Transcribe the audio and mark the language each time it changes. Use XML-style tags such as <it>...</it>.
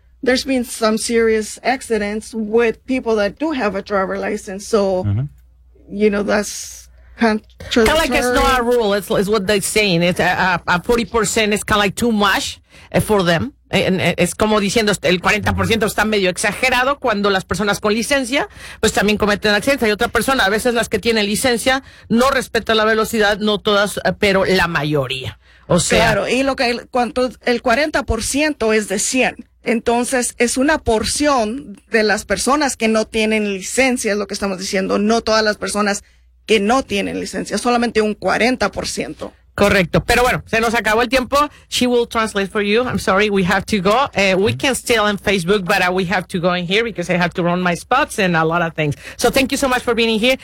<en>There's been some serious accidents with people that do have a driver license. So, you know, that's kind of like, it's not a rule. It's what they're saying. It's a 40% is kind of like too much for them.</en> <es>Es como diciendo, el 40% está medio exagerado cuando las personas con licencia, pues también cometen accidentes. Hay otra persona, a veces las que tienen licencia, no respetan la velocidad, no todas, pero la mayoría. O sea. Claro, y lo que, cuánto, el 40% es de 100. Entonces, es una porción de las personas que no tienen licencia, es lo que estamos diciendo. No todas las personas que no tienen licencia, solamente un 40%. Correcto, pero bueno, se nos acabó el tiempo.</es> <en>She will translate for you. I'm sorry, we have to go. We can still on Facebook, but we have to go in here because I have to run my spots and a lot of things. So thank you so much for being here.</en>